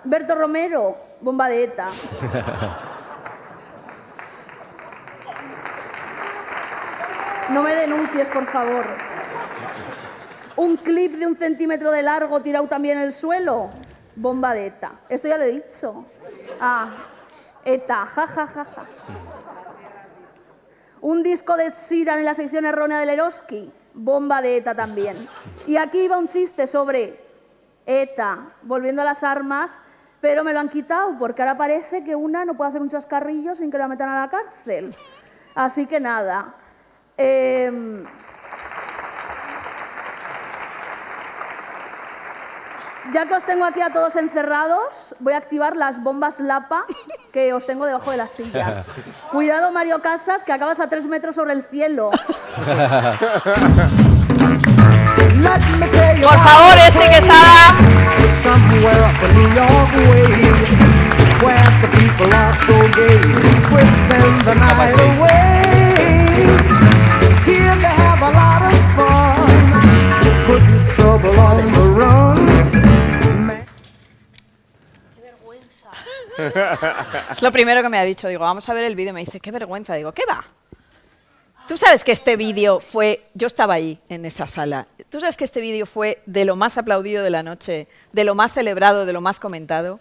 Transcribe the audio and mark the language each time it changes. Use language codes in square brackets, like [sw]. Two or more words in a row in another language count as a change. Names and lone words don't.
[es] Berto Romero, bomba de ETA. No me denuncies, por favor. Un clip de 1 centímetro de largo tirado también en el suelo, bomba de ETA. Esto ya lo he dicho. Ah, ETA, ja, ja, ja, ja. Un disco de Sheeran en la sección errónea del Eroski, bomba de ETA también. Y aquí iba un chiste sobre ETA, volviendo a las armas, pero me lo han quitado, porque ahora parece que una no puede hacer un chascarrillo sin que la metan a la cárcel. Así que nada. Ya que os tengo aquí a todos encerrados, voy a activar las bombas Lapa que os tengo debajo de las sillas. Cuidado, Mario Casas, que acabas a 3 metros sobre el cielo. Por favor, Esti Quesada. [en] Somewhere up in New York way, where the people are so gay, twisting the night away. Here they have a lot of fun, putting trouble on the run. [es] Es lo primero que me ha dicho. Digo, vamos a ver el vídeo. Me dice, qué vergüenza. Digo, ¿qué va? Tú sabes que este vídeo fue... Yo estaba ahí, en esa sala. Tú sabes que este vídeo fue de lo más aplaudido de la noche, de lo más celebrado, de lo más comentado.